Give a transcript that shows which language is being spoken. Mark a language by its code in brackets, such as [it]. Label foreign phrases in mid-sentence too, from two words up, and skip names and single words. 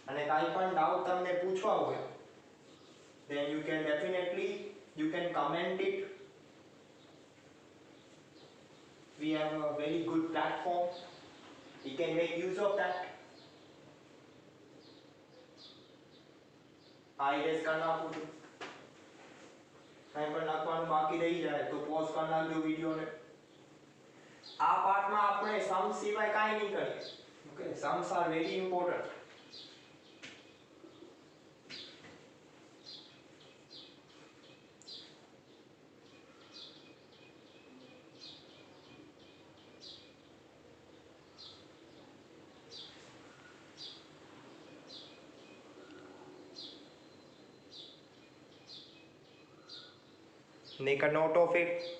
[gu] કાંઈ પણ ડાઉટ તમને પૂછવા હોય [en] then you can definitely you can comment it. We have a very good platform, we can make use of that. [gu] આઈએસ કરી નાખું છું, કાંઈ પણ લખવાનું બાકી રહી જાય તો પોઝ કરી નાખજો વિડીયોને. આ પાર્ટમાં આપણે સમ સિવાય કાંઈ નહીં કરીએ. [en] Okay, sums are very important. Make a note of it.